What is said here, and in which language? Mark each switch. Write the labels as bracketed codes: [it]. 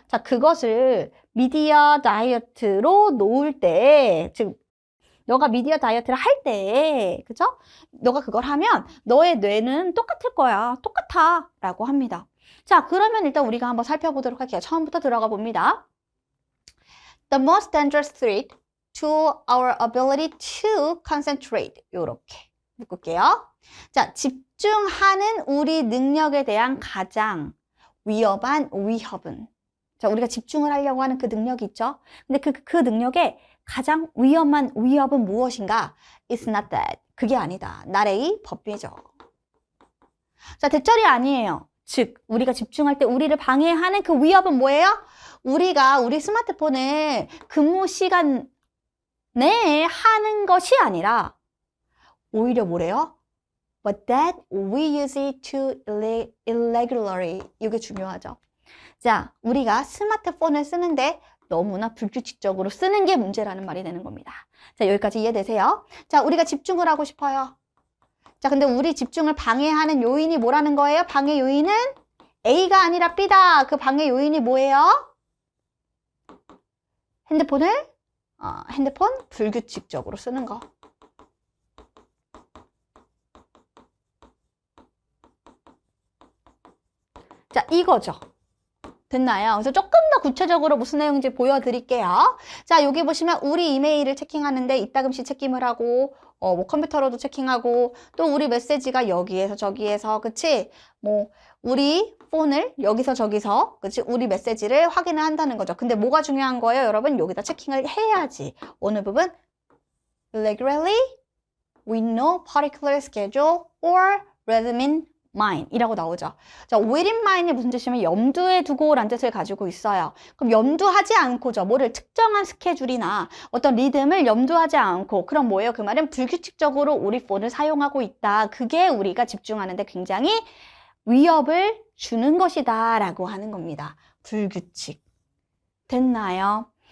[ko] 자, 그것을 미디어 다이어트로 놓을 때, 즉, 너가 미디어 다이어트를 할 때, 그죠? 너가 그걸 하면 너의 뇌는 똑같을 거야. 똑같아. 라고 합니다. 자, 그러면 일단 우리가 한번 살펴보도록 할게요. 처음부터 들어가 봅니다. [en] The most dangerous threat to our ability to concentrate. [ko] 요렇게 묶을게요. 자, 집중하는 우리 능력에 대한 가장 위험한 위협은. 자, 우리가 집중을 하려고 하는 그 능력이 있죠? 근데 그 능력의 가장 위험한 위협은 무엇인가? [en] It's not that. [ko] 그게 아니다. not a 법이죠. 자, 대절이 아니에요. 즉, 우리가 집중할 때 우리를 방해하는 그 위협은 뭐예요? 우리가 우리 스마트폰을 근무 시간 네, 하는 것이 아니라 오히려 뭐래요? [en] But that we use it too irregularly. [ko] 이게 중요하죠. 자, 우리가 스마트폰을 쓰는데 너무나 불규칙적으로 쓰는 게 문제라는 말이 되는 겁니다. 자, 여기까지 이해되세요? 자, 우리가 집중을 하고 싶어요. 자, 근데 우리 집중을 방해하는 요인이 뭐라는 거예요? 방해 요인은 A가 아니라 B다. 그 방해 요인이 뭐예요? 핸드폰 불규칙적으로 쓰는 거. 자, 이거죠. 됐나요? 그래서 조금 더 구체적으로 무슨 내용인지 보여드릴게요. 자, 여기 보시면 우리 이메일을 체킹하는데 이따금씩 체킹을 하고, 뭐 컴퓨터로도 체킹하고, 또 우리 메시지가 여기에서 저기에서, 그치? 뭐, 우리 폰을 여기서 저기서, 그치? 우리 메시지를 확인을 한다는 거죠. 근데 뭐가 중요한 거예요, 여러분? 여기다 체킹을 해야지. 어느 부분? [en] Regularly, with no particular schedule or rhythm in mind 이라고 나오죠. [ko] 자, [en] with in mind [ko] 이 무슨 뜻이냐면 염두에 두고 라는 뜻을 가지고 있어요. 그럼 염두하지 않고죠. 뭐를 특정한 스케줄이나 어떤 리듬을 염두하지 않고 그럼 뭐예요? 그 말은 불규칙적으로 우리 폰을 사용하고 있다. 그게 우리가 집중하는데 굉장히 위협을 주는 것이다 라고 하는 겁니다. 불규칙. 됐나요?